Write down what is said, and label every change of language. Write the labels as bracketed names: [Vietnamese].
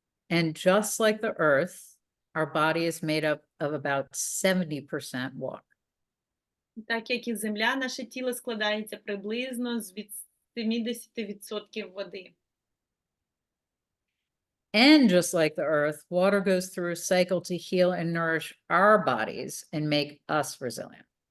[English] And just like the earth, our body is made up of about 70% water. [Ukrainian] Так як і земля, наше тіло складається приблизно з 70% води. [English] And just like the earth, water goes through a cycle to heal and nourish our bodies and make us resilient.